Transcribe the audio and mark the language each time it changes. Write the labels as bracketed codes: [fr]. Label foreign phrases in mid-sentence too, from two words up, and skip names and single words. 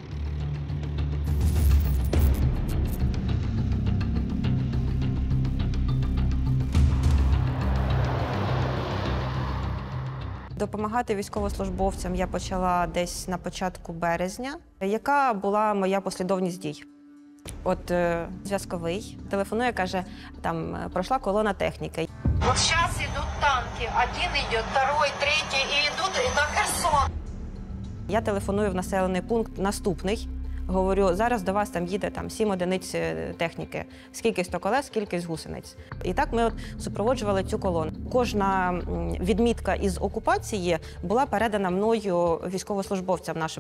[uk] Допомагати військовослужбовцям я почала десь на початку березня. Яка була моя послідовність дій? От зв'язковий телефонує, каже, там пройшла колона техніки. [ru] Вот сейчас идут танки. Один идет, второй, третий, и идут на Херсон. [uk] Я телефоную в населений пункт наступний. Говорю, зараз до вас там їде 7 одиниць техніки. Скількись то колес, скількись гусениць. І так ми супроводжували цю колону. Кожна відмітка із окупації була передана мною військовослужбовцям нашим.